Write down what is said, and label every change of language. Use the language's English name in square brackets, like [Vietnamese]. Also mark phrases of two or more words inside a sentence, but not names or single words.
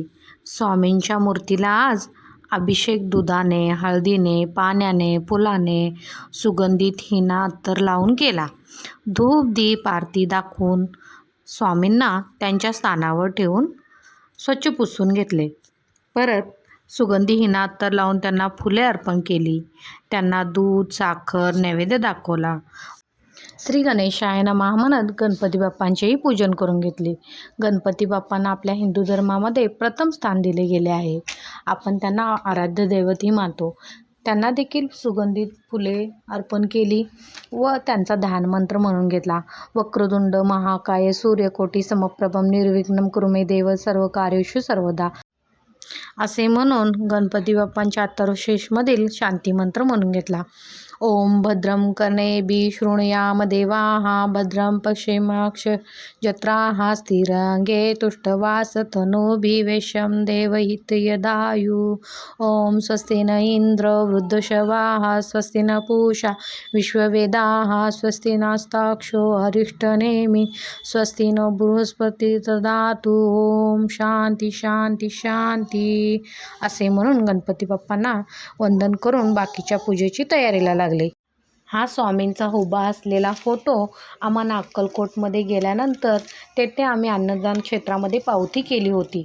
[Marathi] स्वामींच्या मूर्तीला आज अभिषेक दुधाने, हळदीने, पाण्याने, फुलाने, सुगंधित हिना अत्तर लावून केला. धूप दीप आरती दाखवून स्वामींना त्यांच्या स्थानावर ठेवून स्वच्छ पुसून घेतले. परत सुगंधी हिना अत्तर लावून त्यांना फुले अर्पण केली. त्यांना दूध, साखर नैवेद्य दाखवला. [Sanskrit] श्री गणेशाय नमः [Marathi] म्हणत गणपती बाप्पांचेही पूजन करून घेतले. गणपती बाप्पांना आपल्या हिंदू धर्मामध्ये प्रथम स्थान दिले गेले आहे. आपण त्यांना आराध्य दैवतही मानतो. त्यांना देखील सुगंधित फुले अर्पण केली व त्यांचा ध्यानमंत्र म्हणून घेतला. [Sanskrit] वक्रतुंड महाकाय सूर्यकोटी समप्रभम निर्विघ्नं कुरु मे देव सर्व कार्येषु सर्वदा [Marathi] असे म्हणून गणपती बाप्पांच्या अथर्वशीर्षमधील शांतीमंत्र म्हणून घेतला. [Sanskrit] ओम भद्रं कर्णेभिः शृणुयाम देवाः भद्रं पश्येमाक्षजत्राः स्थिरंगे तुष्टवासतनूभिः वैश्यं देवहितयदायुः. ओम स्वस्ति न इंद्र वृद्धश्रवाः स्वस्ति न पूषा विश्ववेदाः स्वस्ति नस्ताक्षो अरिष्टनेमि स्वस्ति नो बृहस्पती ददातु. ओम शांती शांती शांती [Marathi] असे म्हणून गणपती बाप्पांना वंदन करून बाकीच्या पूजेची तयारीला लागले. हा स्वामींचा उभा असलेला फोटो आम्हाला अक्कलकोटमध्ये गेल्यानंतर तेथे आम्ही अन्नदान क्षेत्रामध्ये पावती केली होती.